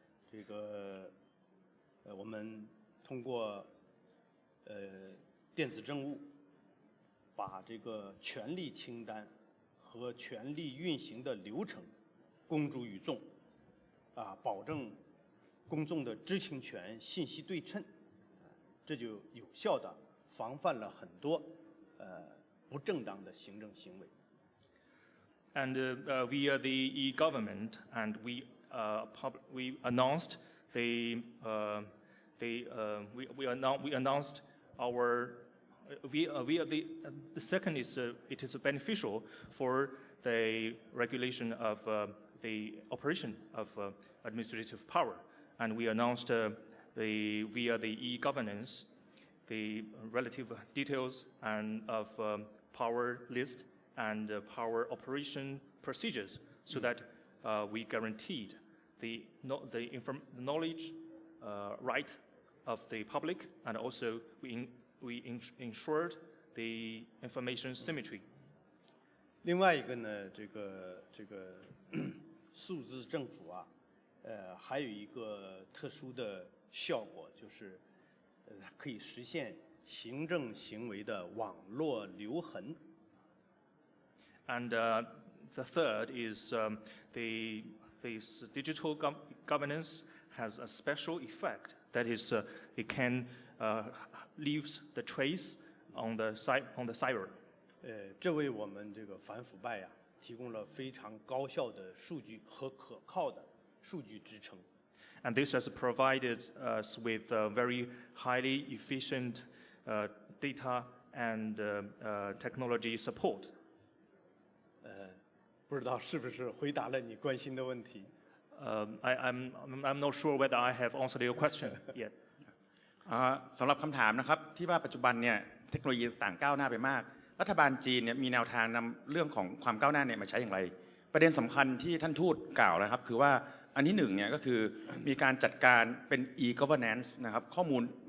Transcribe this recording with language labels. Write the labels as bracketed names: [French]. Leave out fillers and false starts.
[Chinese] 这个我们通过电子政务，把这个权力清单和权力运行的流程公诸于众，保证公众的知情权、信息对称，这就有效地防范了很多不正当的行政行为。 [English] And we are the e-government, and we announced the we announced our the second is it is beneficial for the regulation of the operation of administrative power, and we announced via the e-governance the relative details and of power list and power operation procedures, so that we guaranteed the knowledge right of the public, and also we ensured the information symmetry. [Chinese] 另外一个呢，这个数字政府啊，还有一个特殊的效果，就是可以实现行政行为的网络留痕。 [English] And the third is this digital governance has a special effect. That is, it can leaves the trace on the cyber. [Chinese] 这为我们这个反腐败呀提供了非常高效的数据和可靠的数据支撑。 [English] And this has provided us with very highly efficient data and technology support. [Chinese] 不知道是不是回答了你关心的問題。 [English] I'm not sure whether I have answered your question yet. [Thai] สำหรับคำถามนะครับที่ว่าปัจจุบันเนี่ยเทคโนโลยีต่างก้าวหน้าไปมากรัฐบาลจีนเนี่ยมีแนวทางนำเรื่องของความก้าวหน้าเนี่ยมาใช้อย่างไรประเด็นสำคัญที่ท่านทูตกล่าวนะครับคือว่าอันที่หนึ่งเนี่ยก็คือมีการจัดการเป็น e-governance นะครับข้อมูล